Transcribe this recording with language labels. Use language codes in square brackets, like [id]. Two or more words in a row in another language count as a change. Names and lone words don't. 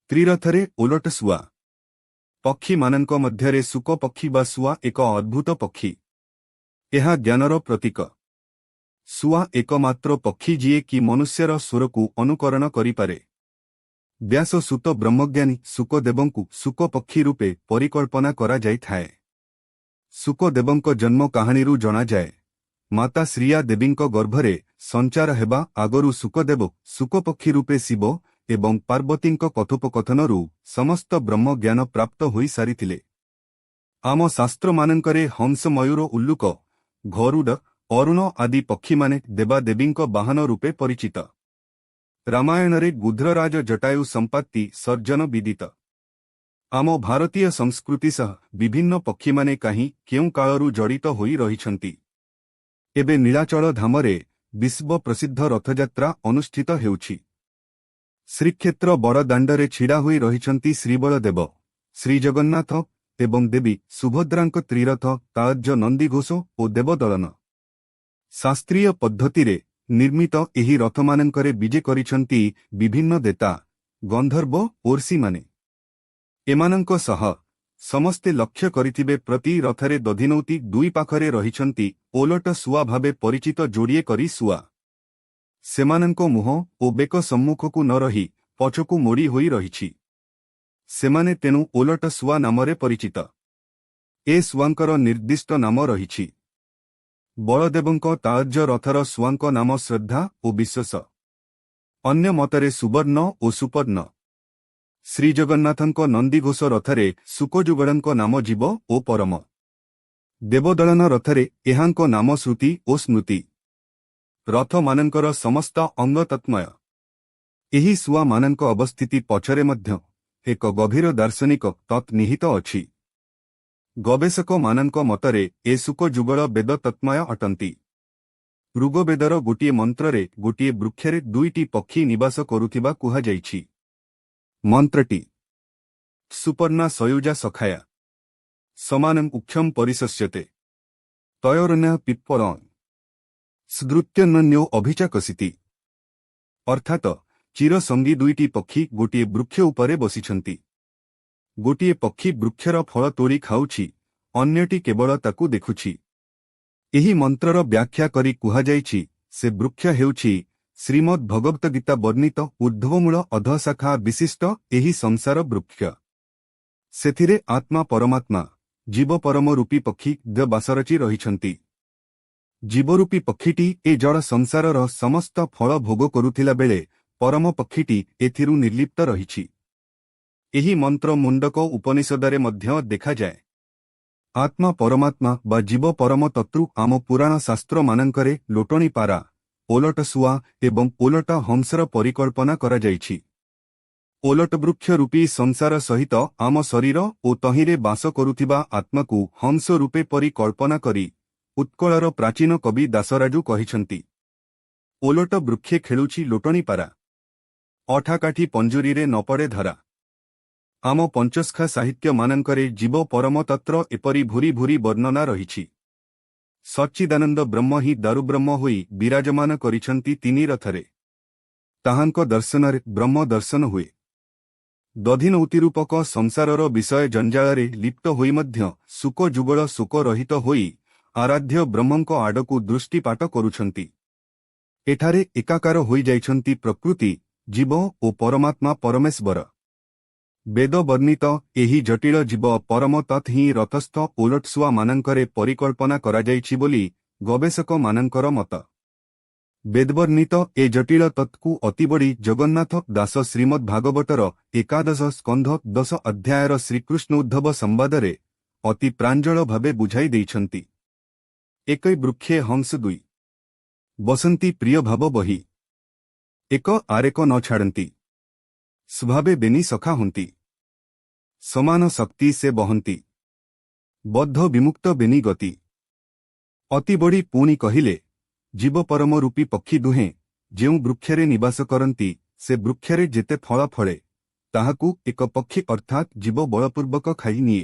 [or] ତ୍ରିରଥରେ ଓଲଟ ସୁଆ ପକ୍ଷୀ ମାନଙ୍କ ମଧ୍ୟରେ ଶୁକ ପକ୍ଷୀ ବା ସୁଆ ଏକ ଅଦ୍ଭୁତ ପକ୍ଷୀ। ଏହା ଜ୍ଞାନର ପ୍ରତୀକ। ସୁଆ ଏକମାତ୍ର ପକ୍ଷୀ ଯିଏ କି ମନୁଷ୍ୟର ସ୍ୱରକୁ ଅନୁକରଣ କରିପାରେ। ବ୍ୟାସ ସୁତ ବ୍ରହ୍ମଜ୍ଞାନୀ ଶୁକଦେବଙ୍କୁ ଶୁକ ପକ୍ଷୀ ରୂପେ ପରିକଳ୍ପନା କରାଯାଇଥାଏ। ଶୁକଦେବଙ୍କ ଜନ୍ମ କାହାଣୀରୁ ଜଣାଯାଏ। ମାତା ଶ୍ରିୟା ଦେବୀଙ୍କ ଗର୍ଭରେ ସଞ୍ଚାର ହେବା ଆଗରୁ ଶୁକଦେବ ଶୁକପକ୍ଷୀ ରୂପେ ଶିବ ଏବଂ ପାର୍ବତୀଙ୍କ କଥୋପକଥନରୁ ସମସ୍ତ ବ୍ରହ୍ମ ଜ୍ଞାନ ପ୍ରାପ୍ତ ହୋଇ ସାରିଥିଲେ। ଆମ ଶାସ୍ତ୍ର ମାନଙ୍କରେ ହଂସ ମୟୂର ଉଲ୍ଲୁକ ଗରୁଡ଼ ଅରୁଣ ଆଦି ପକ୍ଷୀ ମାନେ ଦେବାଦେବୀଙ୍କ ବାହନ ରୂପେ ପରିଚିତ। ରାମାୟଣରେ ଗୃଧ୍ରରାଜ ଜଟାୟୁ ସମ୍ପତ୍ତି ସର୍ଜନ ବିଦିତ। ଆମ ଭାରତୀୟ ସଂସ୍କୃତି ସହ ବିଭିନ୍ନ ପକ୍ଷୀ ମାନେ କାହିଁ କେଉଁ କାଳରୁ ଜଡ଼ିତ ହୋଇ ରହିଛନ୍ତି। ଏବେ ନୀଳାଚଳ ଧାମରେ ବିଶ୍ୱ ପ୍ରସିଦ୍ଧ ରଥଯାତ୍ରା ଅନୁଷ୍ଠିତ ହେଉଛି। ଶ୍ରୀକ୍ଷେତ୍ର ବଡ଼ଦାଣ୍ଡରେ ଛିଡ଼ା ହୋଇ ରହିଛନ୍ତି ଶ୍ରୀବଳଦେବ ଶ୍ରୀଜଗନ୍ନାଥ ଏବଂ ଦେବୀ ସୁଭଦ୍ରାଙ୍କ ତ୍ରିରଥ ତାଜ ନନ୍ଦୀଘୋଷ ଓ ଦେବଦଳନ। ଶାସ୍ତ୍ରୀୟ ପଦ୍ଧତିରେ ନିର୍ମିତ ଏହି ରଥମାନଙ୍କରେ ବିଜେ କରିଛନ୍ତି ବିଭିନ୍ନ ଦେବତା ଗନ୍ଧର୍ବ ଓ ଋଷି ମାନେ। ଏମାନଙ୍କ ସହ ସମସ୍ତେ ଲକ୍ଷ୍ୟ କରିଥିବେ ପ୍ରତି ରଥରେ ଦଧିନଉତି ଦୁଇ ପାଖରେ ରହିଛନ୍ତି ଓଲଟ ସୁଆ ଭାବେ ପରିଚିତ ଯୋଡ଼ିଏ କରି ସୁଆ। ସେମାନଙ୍କ ମୁହଁ ଓ ବେକ ସମ୍ମୁଖକୁ ନ ରହି ପଛକୁ ମୋଡ଼ି ହୋଇ ରହିଛି। ସେମାନେ ତେଣୁ ଓଲଟ ସୁଆ ନାମରେ ପରିଚିତ। ଏ ସୁଆଙ୍କର ନିର୍ଦ୍ଦିଷ୍ଟ ନାମ ରହିଛି। ବଳଦେବଙ୍କ ତାଜ ରଥର ସୁଆଙ୍କ ନାମ ଶ୍ରଦ୍ଧା ଓ ବିଶ୍ୱାସ। ଅନ୍ୟ ମତରେ ସୁବର୍ଣ୍ଣ ଓ ସୁପର୍ଣ୍ଣ। ଶ୍ରୀଜଗନ୍ନାଥଙ୍କ ନନ୍ଦୀଘୋଷ ରଥରେ ଶୁକଯୁଗଳଙ୍କ ନାମ ଜୀବ ଓ ପରମ। ଦେବଦଳନ ରଥରେ ଏହାଙ୍କ ନାମ ଶ୍ରୁତି ଓ ସ୍ମୃତି। ରଥ ମାନଙ୍କର ସମସ୍ତ ଅଙ୍ଗ ତତ୍ତ୍ୱମୟ। ଏହି ସୁଆ ମାନଙ୍କ ଅବସ୍ଥିତି ପଛରେ ମଧ୍ୟ ଏକ ଗଭୀର ଦାର୍ଶନିକ ତତ୍ତ୍ୱ ନିହିତ ଅଛି। ଗବେଷକ ମାନଙ୍କ ମତରେ ଏ ଶୁକ ଯୁଗଳ ବେଦ ତତ୍ତ୍ୱମୟ ଅଟନ୍ତି। ଋଗ୍ବେଦର ଗୋଟିଏ ମନ୍ତ୍ରରେ ଗୋଟିଏ ବୃକ୍ଷରେ ଦୁଇଟି ପକ୍ଷୀ ନିବାସ କରୁଥିବା କୁହାଯାଇଛି। [sa] मंत्रटी सुपर्णा सयुजा सखाया समानं उक्षम परिशस्यते तयोरन्यः पिप्पलं सदृत्यन्यो अभिचाकसिति। [or] ଅର୍ଥାତ ଚିରସଙ୍ଗୀ ଦୁଇଟି ପକ୍ଷୀ ଗୋଟିଏ ବୃକ୍ଷ ଉପରେ ବସିଛନ୍ତି। ଗୋଟିଏ ପକ୍ଷୀ ବୃକ୍ଷର ଫଳ ତୋଡ଼ି ଖାଉଛି, ଅନ୍ୟଟି କେବଳ ତାକୁ ଦେଖୁଛି। ଏହି ମନ୍ତ୍ରର ବ୍ୟାଖ୍ୟା କରି କୁହାଯାଇଛି ସେ ବୃକ୍ଷ ହେଉଛି ଶ୍ରୀମଦ୍ ଭଗବତ ଗୀତା ବର୍ଣ୍ଣିତ ଊର୍ଦ୍ଧ୍ୱମୂଳ ଅଧଃଶାଖା ବିଶିଷ୍ଟ ଏହି ସଂସାର ବୃକ୍ଷ। ସେଥିରେ ଆତ୍ମା ପରମାତ୍ମା ଜୀବ ପରମ ରୂପୀ ପକ୍ଷୀ ବାସ ରଚି ରହିଛନ୍ତି। ଜୀବରୂପୀ ପକ୍ଷୀଟି ଏ ଜଡ଼ ସଂସାରର ସମସ୍ତ ଫଳ ଭୋଗ କରୁଥିଲା ବେଳେ ପରମ ପକ୍ଷୀଟି ଏଥିରୁ ନିର୍ଲିପ୍ତ ରହିଛି। ଏହି ମନ୍ତ୍ର ମୁଣ୍ଡକ ଉପନିଷଦରେ ମଧ୍ୟ ଦେଖାଯାଏ। ଆତ୍ମା ପରମାତ୍ମା ବା ଜୀବ ପରମ ତତ୍ତ୍ୱରୁ ଆମ ପୁରାଣ ଶାସ୍ତ୍ର ମାନଙ୍କରେ ଲୋଟଣି ପାରା ଓଲଟ ସୁଆ ଏବଂ ଓଲଟ ହଂସର ପରିକଳ୍ପନା କରାଯାଇଛି। ଓଲଟ ବୃକ୍ଷ ରୂପୀ ସଂସାର ସହିତ ଆମ ଶରୀର ଓ ତହିଁରେ ବାସ କରୁଥିବା ଆତ୍ମାକୁ ହଂସ ରୂପେ ପରିକଳ୍ପନା କରି ଉତ୍କଳର ପ୍ରାଚୀନ କବି ଦାସରାଜୁ କହିଛନ୍ତି। ଓଲଟ ବୃକ୍ଷେ ଖେଳୁଛି ଲୋଟଣି ପାରା ଅଠାକାଠି ପଞ୍ଜୁରୀରେ ନପଡ଼େ ଧରା। ଆମ ପଞ୍ଚସଖା ସାହିତ୍ୟ ମାନଙ୍କରେ ଜୀବ ପରମ ତତ୍ତ୍ୱର ଏପରି ଭୂରି ଭୂରି ବର୍ଣ୍ଣନା ରହିଛି। ସଚ୍ଚିଦାନନ୍ଦ ବ୍ରହ୍ମ ହିଁ ଦାରୁବ୍ରହ୍ମ ହୋଇ ବିରାଜମାନ କରିଛନ୍ତି ତିନି ରଥରେ। ତାହାଙ୍କ ଦର୍ଶନରେ ବ୍ରହ୍ମ ଦର୍ଶନ ହୁଏ। ଦଧିନଉତିରୂପକ ସଂସାରର ବିଷୟ ଜଞ୍ଜାଳରେ ଲିପ୍ତ ହୋଇ ମଧ୍ୟ ଶୁକ ଯୁଗଳ ଶୁକ ରହିତ ହୋଇ ଆରାଧ୍ୟ ବ୍ରହ୍ମଙ୍କ ଆଡ଼କୁ ଦୃଷ୍ଟିପାତ କରୁଛନ୍ତି। ଏଠାରେ ଏକାକାର ହୋଇ ଯାଉଛନ୍ତି ପ୍ରକୃତି ଜୀବ ଓ ପରମାତ୍ମା ପରମେଶ୍ୱର। ବେଦ ବର୍ଣ୍ଣିତ ଏହି ଜଟିଳ ଜୀବ ପରମ ତତ୍ତ୍ୱ ହିଁ ରଥସ୍ଥ ଓଲଟସୁଆ ମାନଙ୍କରେ ପରିକଳ୍ପନା କରାଯାଇଛି ବୋଲି ଗବେଷକ ମାନଙ୍କର ମତ। ବେଦବର୍ଣ୍ଣିତ ଏ ଜଟିଳ ତତ୍ତ୍ୱକୁ ଅତିବଡ଼ି ଜଗନ୍ନାଥ ଦାସ ଶ୍ରୀମଦ୍ ଭାଗବତର ଏକାଦଶ ସ୍କନ୍ଧ 10 ଅଧ୍ୟାୟର ଶ୍ରୀକୃଷ୍ଣ ଉଦ୍ଧବ ସମ୍ବାଦରେ ଅତି ପ୍ରାଞ୍ଜଳ ଭାବେ ବୁଝାଇ ଦେଇଛନ୍ତି। ଏକଇ ବୃକ୍ଷେ ହଂସ ଦୁଇ ବସନ୍ତି ପ୍ରିୟ ଭାବ ବହି ଏକ ଆରେକ ନ ଛାଡ଼ନ୍ତି। ସ୍ୱଭାବେ ବେନି ସଖା ହୁଅନ୍ତି ସମାନ ଶକ୍ତି ସେ ବହନ୍ତି ବଦ୍ଧ ବିମୁକ୍ତ ବେନି ଗତି। ଅତି ବଡ଼ି ପୁଣି କହିଲେ ଜୀବ ପରମ ରୂପୀ ପକ୍ଷୀ ଦୁହେଁ ଯେଉଁ ବୃକ୍ଷରେ ନିବାସ କରନ୍ତି ସେ ବୃକ୍ଷରେ ଯେତେ ଫଳ ଫଳେ ତାହାକୁ ଏକ ପକ୍ଷୀ ଅର୍ଥାତ ଜୀବ ବଳପୂର୍ବକ ଖାଇ ନିଏ।